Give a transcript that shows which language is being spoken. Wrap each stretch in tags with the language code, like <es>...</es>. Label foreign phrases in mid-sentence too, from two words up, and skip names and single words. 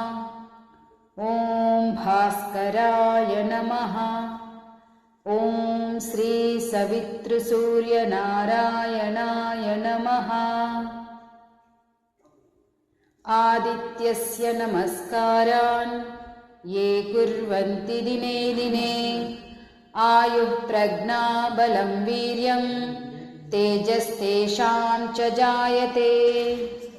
<sa>ఓం భాస్కరాయ నమః. ఓం శ్రీ సవితృసూర్యనారాయణాయ నమః. ఆదిత్యస్య నమస్కారాన్ ये कुर्वन्ति दिने दिने आयुः प्रज्ञा बलं वीर्यं तेजस्तेषां च जायते.</sa>